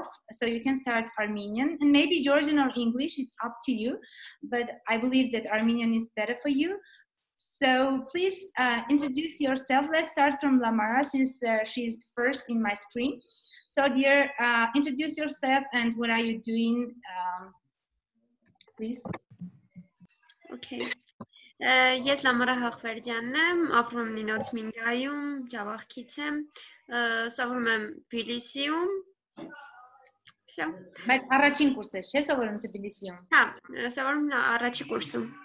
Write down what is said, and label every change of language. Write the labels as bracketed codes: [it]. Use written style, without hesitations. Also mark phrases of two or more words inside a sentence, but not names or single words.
[en] So you can start Armenian, and maybe Georgian or English, it's up to you, but I believe that Armenian is better for you. So please introduce yourself. Let's start from Lamara, since she's first in my screen. So dear, introduce yourself and what are you doing, please. Okay. [hy] Ես Լամարա Հաղվերդյանն եմ, ապրում եմ Նինոց Մինգայում, Ջավախքից եմ, սովորում եմ Թբիլիսիում։ Всё. Բայց առաջին կուրս ես, չէ՞, սովորում Թբիլիսիում։ Հա, սովորում առաջին կուրսում։